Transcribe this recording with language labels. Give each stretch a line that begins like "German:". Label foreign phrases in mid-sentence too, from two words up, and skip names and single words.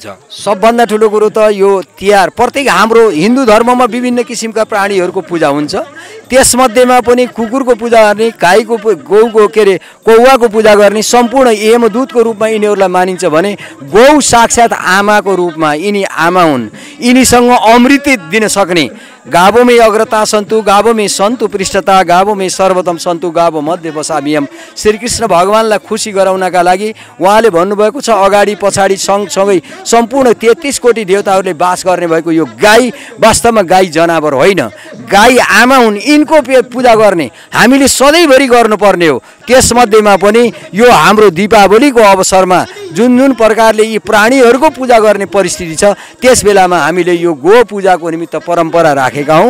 Nepali: सबभन्दा ठुलो कुरो त यो तिहार प्रत्येक हाम्रो हिन्दू धर्ममा विभिन्न किसिमका प्राणीहरूको पूजा हुन्छ। त्यसमध्येमा पनि कुकुरको पूजा गर्ने, गाईको, गौको कौवाको पूजा गर्ने, सम्पूर्ण यमदूतको रूपमा यिनीहरूलाई मानिन्छ भने गौ साक्षात् आमाको रूपमा यिनी आमा हुन्। यिनीसँग अमृत दिन सक्ने,
Sanskrit: गावो में अग्रता सन्तु, गावो में सन्तु पृष्ठता, गावो में सर्वोत्तम सन्तु, गावो मध्य बसामियम।
Nepali: श्रीकृष्ण भगवानलाई खुसी गराउनका लागि उहाँले भन्नुभएको छ अगाडि पछाडि सँगसँगै सम्पूर्ण 33 कोटी देवताहरूले वास गर्ने भएको यो गाई वास्तवमा गाई जनावर होइन, गाई आमा हुन्। यिनको पूजा गर्ने हामीले सधैँभरि गर्नुपर्ने हो। त्यसमध्येमा पनि यो हाम्रो दीपावलीको अवसरमा जुन प्रकारले यी प्राणीहरूको पूजा गर्ने परिस्थिति छ, त्यस बेलामा हामीले यो गो पूजाको निमित्त परम्परा राखेको राखेका हौँ।